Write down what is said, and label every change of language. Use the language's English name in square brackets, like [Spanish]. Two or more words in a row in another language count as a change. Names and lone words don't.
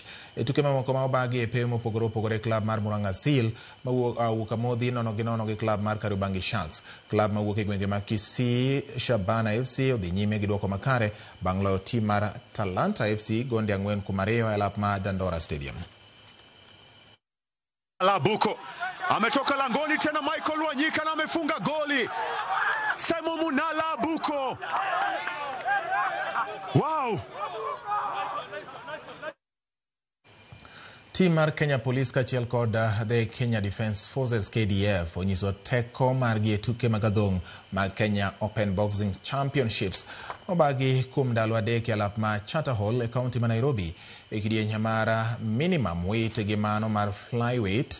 [Luo (Kenya and Tanzania)] E tuke mamoko ma obagi e pewe mopogore opogore, club mar Murang'a Seal mawuok Amodhi 0-0 gi club mar Kariobangi Sharks. Club mawuok e gwenge ma Kisii Shabana FC odhi nyime gi duoko makare bang' loyo tim mar Talanta FC gonde 4-2 e alap mar Dandora Stadium. [Swahili] Abuko ametoka langoni tena, Michael Wanyika na amefunga goli. Simon Munala Abuko. Wow. [Luo (Kenya and Tanzania)] Team mar Kenya Police kachiel kod the Kenya Defence Forces KDF onyiso teko margi e tuke magadhong mag Kenya Open Boxing Championships obagi kuom ndalo adek e alap ma Charter Hall e kaunti ma Nairobi e kidieny mar minimum weight gi mano mar flyweight.